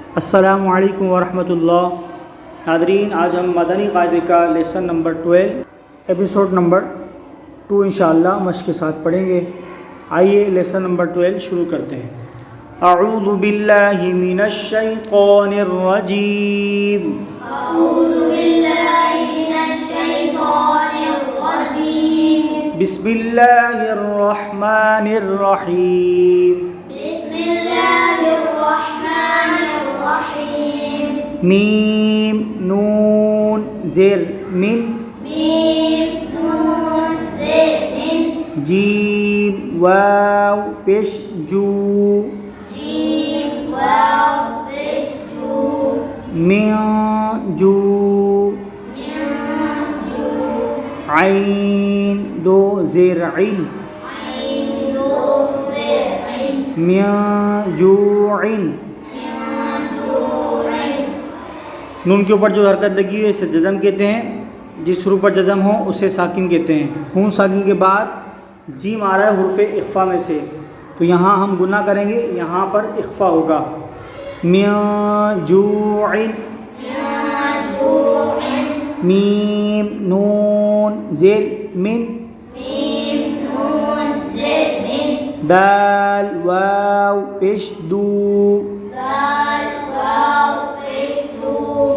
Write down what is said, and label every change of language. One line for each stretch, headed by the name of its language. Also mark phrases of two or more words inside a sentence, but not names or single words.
Arabic: السلام علیکم ورحمۃ اللہ۔
Urdu: ناظرین، آج ہم مدنی قاعدے کا
English: lesson number
Urdu: 12
English: episode number
Urdu: 2 انشاءاللہ مشق کے ساتھ پڑھیں گے۔ آئیے
English: lesson number
Urdu: 12 شروع کرتے ہیں۔
Arabic: اعوذ باللہ من الشیطان الرجیم۔ اعوذ باللہ من الشیطان الرجیم۔ بسم اللہ الرحمن الرحیم۔ بسم اللہ الرحمن الرحیم۔
Urdu: میم نون زیر من، میم نون زیر من، جیم واو پیش جو، جیم واو پیش جو، من جو، من جو، عین دو زیر عین، عین دو زیر عین، من جوعن۔ من جوعن۔ نون کے اوپر جو حرکت لگی ہے اسے جزم کہتے ہیں، جس حروف پر جزم ہو اسے ساکن کہتے ہیں۔ ہون ساکن کے بعد جیم آ رہا ہے حروف اخفا میں سے، تو یہاں ہم گناہ کریں گے، یہاں پر اخفا ہوگا۔ من جوعن، من جوعن، میم نون زیر من، میم نون زیر من، دال واو پیش دو، دال واو پیش دو،